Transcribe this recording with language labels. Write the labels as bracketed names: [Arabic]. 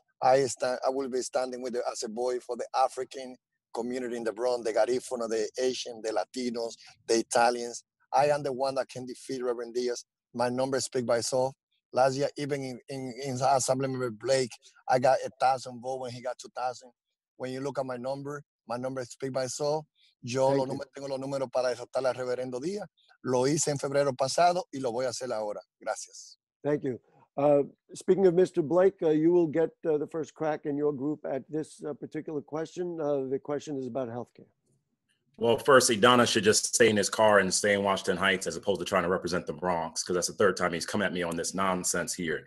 [English] I will be standing with as a boy for the African community in the Bronx, the Garifuna, the Asian, the Latinos, the Italians. I am the one that can defeat Reverend Diaz. My numbers speak by itself. Last year, even in Assemblymember Blake, I got 1,000 votes when he got 2,000. When you look at my numbers speak by itself. [Spanish] Yo tengo los números para derrotar al Reverendo Díaz. Lo hice en febrero pasado y lo voy a hacer ahora. Gracias. [English] Thank you. Speaking of Mr. Blake, you will get the first crack in your group at this particular question. The question is about healthcare. Well, first, Ydanis should just stay in his car and stay in Washington Heights as opposed to trying to represent the Bronx, because that's the third time he's come at me on this nonsense here.